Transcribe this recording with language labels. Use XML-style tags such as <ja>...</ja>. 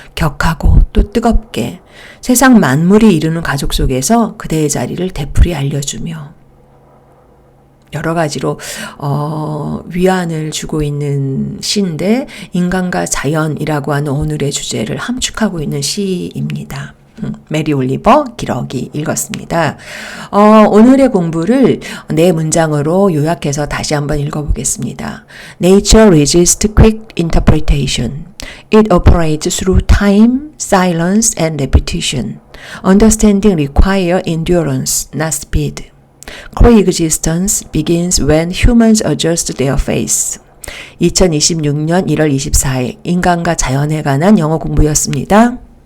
<ko>격하고 또 뜨겁게 세상 만물이 이루는 가족 속에서 그대의 자리를 되풀이 알려주며 여러 가지로 위안을 주고 있는 시인데 인간과 자연이라고 하는 오늘의 주제를 함축하고 있는 시입니다. 메리 올리버 기러기 읽었습니다. 오늘의 공부를 네 문장으로 요약해서 다시 한번 읽어보겠습니다.</ko> <en>Nature resists quick interpretation. It operates through time, silence, and repetition. Understanding requires endurance, not speed. Coexistence begins when humans adjust their face.</en> <ko>2026년 1월 24일 인간과 자연에 관한 영어 공부였습니다.</ko>